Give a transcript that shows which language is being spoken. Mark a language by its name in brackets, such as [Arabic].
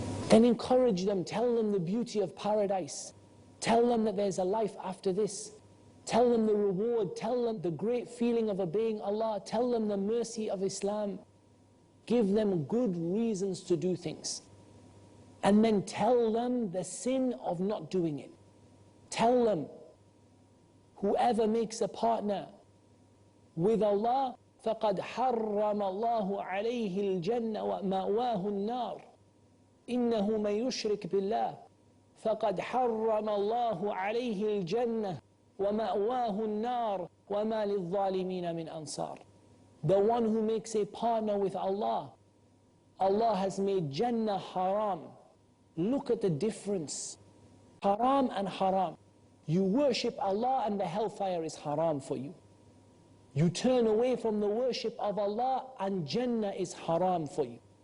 [English] then encourage them, tell them the beauty of paradise, tell them that there's a life after this, tell them the reward, tell them the great feeling of obeying Allah, tell them the mercy of Islam, give them good reasons to do things, and then tell them the sin of not doing it. Tell them whoever makes a partner with Allah, [Arabic] فَقَدْ حَرَّمَ اللَّهُ عَلَيْهِ الْجَنَّةَ وَمَأْوَاهُ النَّارِ إِنَّهُ مَنْ يُشْرِكْ بِاللَّهِ فَقَدْ حَرَّمَ اللَّهُ عَلَيْهِ الْجَنَّةَ وَمَأْوَاهُ النَّارِ وَمَا لِلظَّالِمِينَ مِنْ أَنصَارٍ. [English] The one who makes a partner with Allah, Allah has made Jannah haram. Look at the difference. Haram and haram. You worship Allah and the hellfire is haram for you. You turn away from the worship of Allah and Jannah is haram for you.